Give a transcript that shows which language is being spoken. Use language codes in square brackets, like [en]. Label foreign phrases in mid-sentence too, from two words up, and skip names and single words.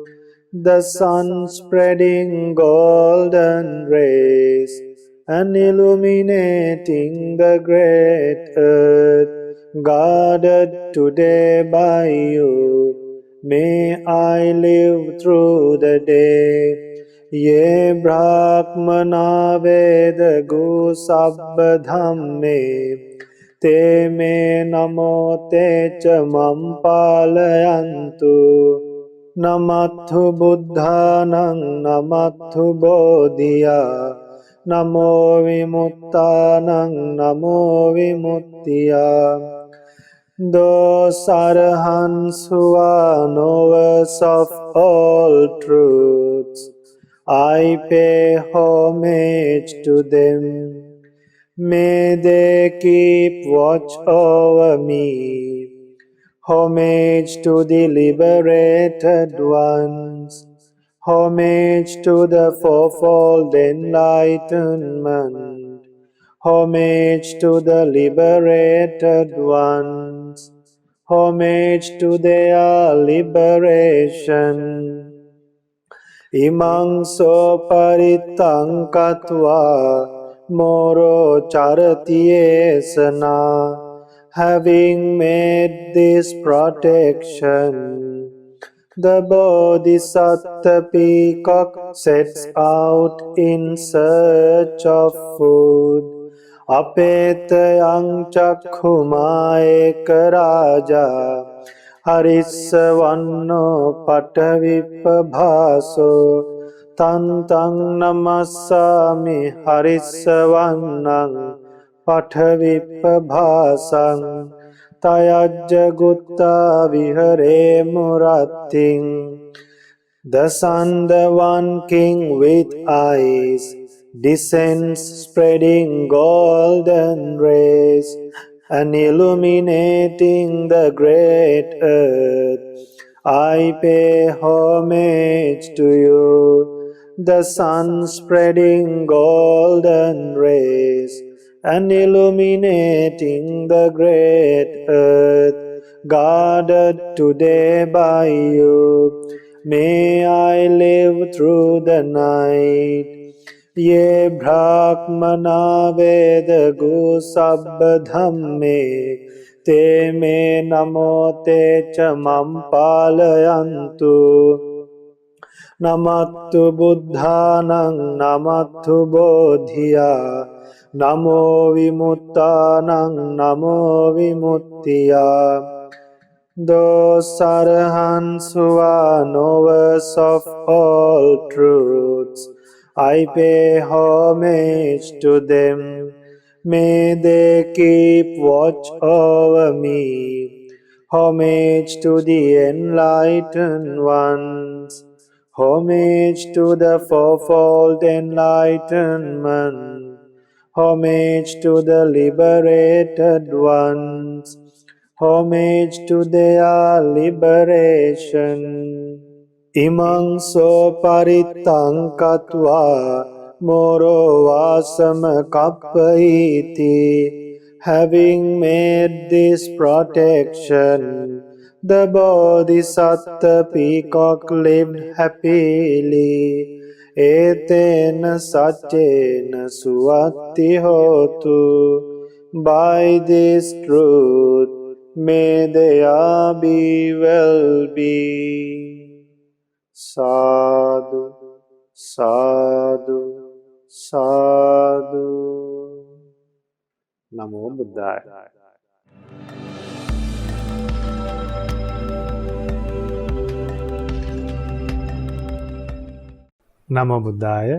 [en] The sun spreading golden rays, and illuminating the great earth, guarded today by you. May I live through the day. [pi] Ye Brahmana Veda Gu Sabba Dhamme, Te me namo te cha mam palayantu. Namathu buddhanang namathu bodhiya. Namo vimuttanang namo vimuttiya. [en] Those arahants who are knowers of all truths, I pay homage to them. May they keep watch over me. Homage to the liberated ones. Homage to the fourfold enlightenment. Homage to the liberated ones. Homage to their liberation. [pi] Imang so paritang katva moro charati esana. [en] Having made this protection, the Bodhisattva peacock sets out in search of food. [pi] Apetayang chakkhuma ekaraja Harissavanno patavipabhaso Tantang namassami harissavannang patavipabhasang Tayajja gutta vihare muratting. [en] The sun, the one king with eyes, descends spreading golden rays and illuminating the great earth. I pay homage to you. The sun spreading golden rays and illuminating the great earth, guarded today by you. May I live through the night. [pi] Ye Brahmana Veda Gu Sabba Dhamme, Te me namo te cha mam palayantu. Namattu buddhanang namattu bodhiya. Namo vimuttanang namo vimuttiya. [en] Those arahants who are knowers of all truths, I pay homage to them. May they keep watch over me. Homage to the enlightened ones. Homage to the fourfold enlightenment. Homage to the liberated ones. Homage to their liberation. [pi] Imang so paritang katva moro vasam kappaiti. [en] Having made this protection, the Bodhisattva peacock lived happily. [pi] Etena satyena suvatti hotu. [en] By this truth, may their be well-being. [pi] Sadhu, sadhu, sadhu. Namo Buddhaya. Namo Buddhaya.